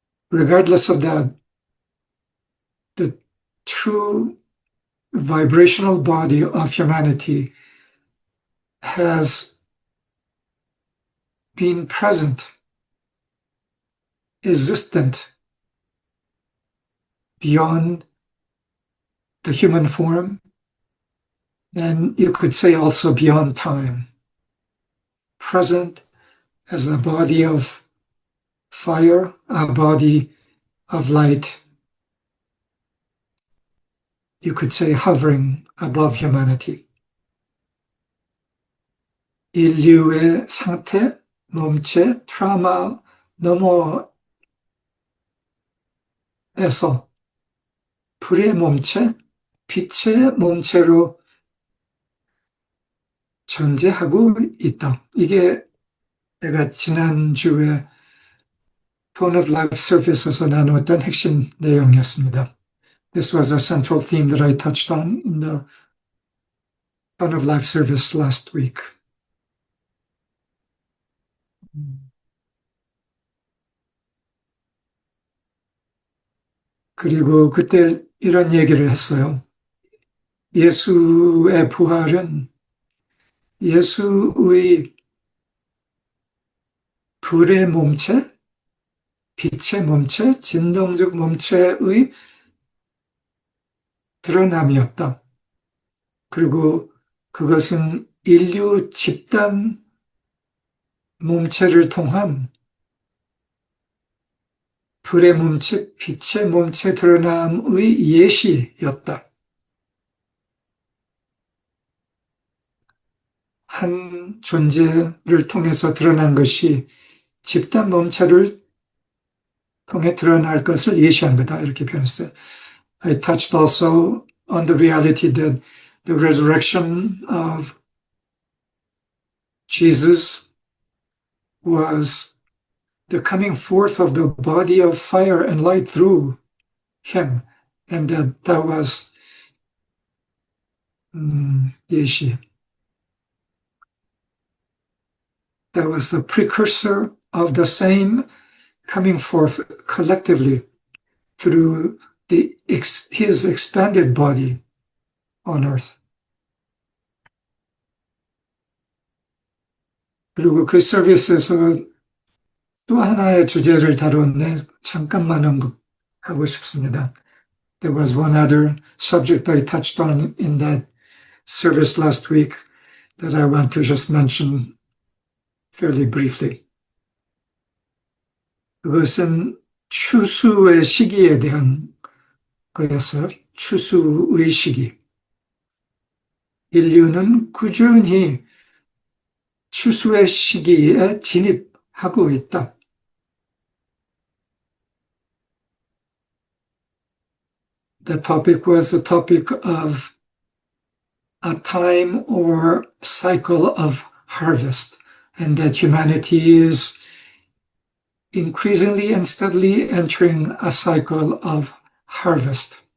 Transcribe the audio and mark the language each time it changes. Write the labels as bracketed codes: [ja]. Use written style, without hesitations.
[en] Regardless of that, the true vibrational body of humanity has been present, existent, beyond the human form, and you could say also beyond time. Present as a body of fire, a body of light. You could say hovering above humanity. [ko] 인류의 상태, 몸체, 트라우마 너머에서 불의 몸체, 빛의 몸체로 존재하고 있다. 이게 내가 지난주에 Tone of Life Service에서 나누었던 핵심 내용이었습니다. [en] This was a central theme that I touched on in the Tone of Life Service last week. [ko] 그리고 그때 이런 얘기를 했어요. 예수의 부활은 예수의 불의 몸체, 빛의 몸체, 진동적 몸체의 드러남이었다. 그리고 그것은 인류 집단 몸체를 통한 불의 몸체, 빛의 몸체 드러남의 예시였다. 한 존재를 통해서 드러난 것이 집단 몸체를 통해 드러날 것을 예시한 거다. 이렇게 표현했어요. [en] I touched also on the reality that the resurrection of Jesus was the coming forth of the body of fire and light through him. And that was 예시. That was the precursor of the same coming forth collectively through his expanded body on earth. [ko] 그리고 그 서비스에서 또 하나의 주제를 다뤘네. 잠깐만 언급하고 싶습니다. [en] There was one other subject I touched on in that service last week that I want to just mention fairly briefly. [ko] 그것은 추수의 시기에 대한 거였어요. 추수의 시기. 인류는 꾸준히 추수의 시기에 진입하고 있다. [en] The topic was the topic of a time or cycle of harvest, and that humanity is increasingly and steadily entering a cycle of harvest.